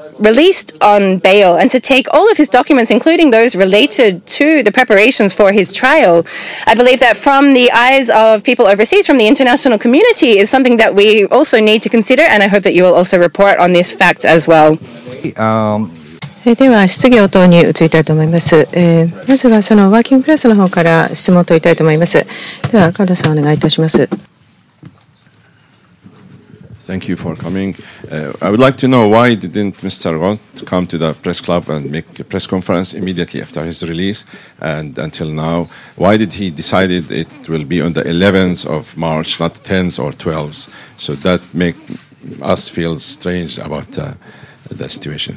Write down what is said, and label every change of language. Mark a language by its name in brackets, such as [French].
[English] released on bail and to take all of his documents, including those related to the preparations for his trial, I believe that from the eyes of people overseas, from the international community, is something that we also need to consider, and I hope that you will also report on this fact as well. [Japanese] では質疑応答に移りたいと思います。まずはそのワーキングプレスの方から質問を問いたいと思います。では川田さんお願いいたします。 [English] Thank you for coming. I would like to know why didn't Mr. Ghosn come to the press club and make a press conference immediately after his release and until now? Why did he decided it will be on the 11th of March, not 10th or 12th? So that make us feel strange about the situation.